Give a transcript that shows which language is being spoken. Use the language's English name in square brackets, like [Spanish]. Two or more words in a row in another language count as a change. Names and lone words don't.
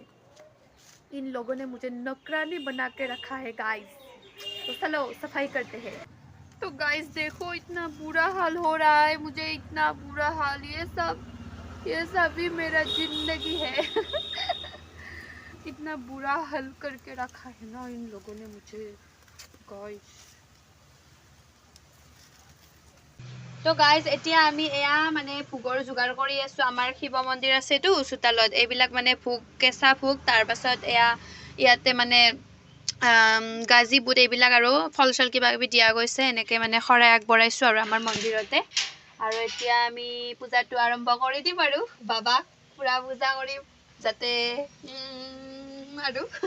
[Hindi] इन लोगों ने मुझे नौकरानी बना के रखा है गाइस तो चलो सफाई करते हैं। तो गाइस देखो इतना बुरा हाल हो रहा है मुझे इतना बुरा हाल ये सब भी मेरा जिंदगी है इतना बुरा हाल करके रखा है ना इन लोगों ने मुझे गाइस। [Assamese] তো গাইজ এতিয়া আমি এয়া মানে ভোগৰ যোগাৰ কৰি আছো আমাৰ শিৱ মন্দিৰ আছেতো চোতালত এইবিলাক মানে ভোগ কেঁচা ভোগ তাৰ পাছত এয়া ইয়াতে মানে গাজি বুট এইবিলাক আৰু ফল চল কিবা কিবি দিয়া গৈছে এনেকে মানে শৰাই আগবঢ়াইছো আৰু আমাৰ মন্দিৰতে আৰু এতিয়া আমি পূজাটো আৰম্ভ কৰি দিম আৰু বাবাক পুৰা পূজা কৰিম যাতে আৰু